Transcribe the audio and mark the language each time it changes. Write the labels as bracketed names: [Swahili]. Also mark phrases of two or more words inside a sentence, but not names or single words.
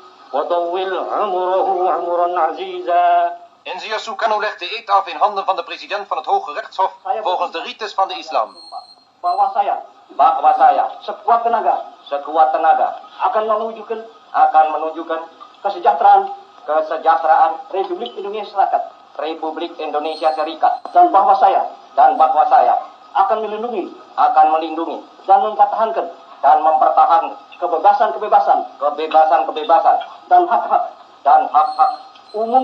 [Arabic] وطول عمره عمرا عزيزا. [Dutch] Ingenieur Sukarno legt de eed af in handen van de president van het Hoge Rechtshof volgens de rites van de islam. [Indonesian] Bahwa saya sekuat tenaga akan menunjukkan kesejahteraan Republik Indonesia Serikat dan bahwa saya akan melindungi dan mempertahankan kebebasan dan hak-hak umum